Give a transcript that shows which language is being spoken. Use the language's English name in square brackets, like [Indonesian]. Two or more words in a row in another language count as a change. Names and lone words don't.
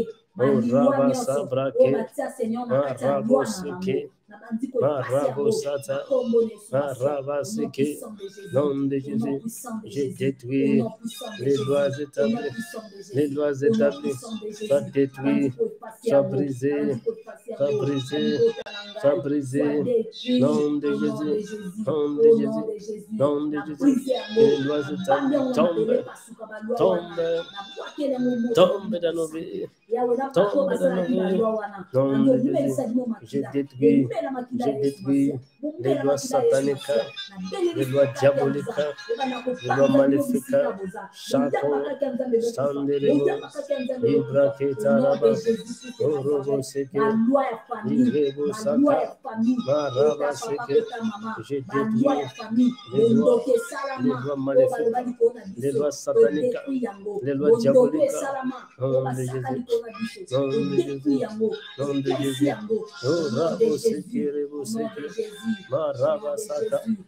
[French] Oh, Rabasa Brake, Maraboseke, Marabosata, Marabaseke, nom de Jésus, j'ai détruit les lois établies, les lois établies, soient détruites, soient brisées, soient brisées, soient brisées, nom de Jésus, nom de Jésus, nom de Jésus, les lois établies tombent, tombent, tombent dans nos vies. Tombe dans nos vies. Nom de Jésus. Je détruis les lois sataniques, les lois diaboliques, les lois maléfiques. Chako, Sandelebo, Ibraketaraba, Orobo Seke, Irebo Saka, Maraba Seke. Je détruis les lois maléfiques, les lois sataniques, les lois diaboliques. Nom de Jésus. Nom de Jésus. Nom de Jésus. Orabo Seke, Rebo Seke, Maraba Saka.